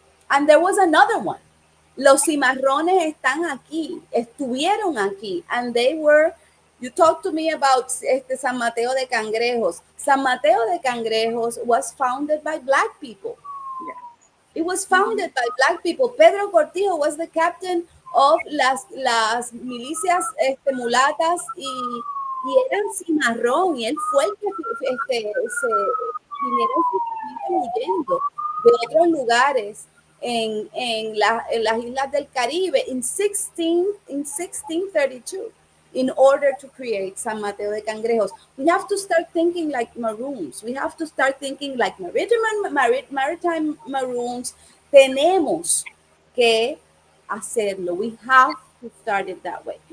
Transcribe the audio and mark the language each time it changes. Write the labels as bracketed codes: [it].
[en] And there was another one. [es] Los cimarrones están aquí, estuvieron aquí, [en] and they were, you talked to me about San Mateo de Cangrejos. San Mateo de Cangrejos was founded by Black people. Yes. It was founded by Black people. [es] Pedro Cortijo [en] was the captain of [es] las milicias mulatas y eran cimarrón, y él fue el que se vinieron huyendo de otros lugares en las islas del Caribe [en] in 1632 in order to create [es] San Mateo de Cangrejos. [en] We have to start thinking like Maroons. We have to start thinking like maritime Maroons. [es] Tenemos que hacerlo. [en] We have to start it that way.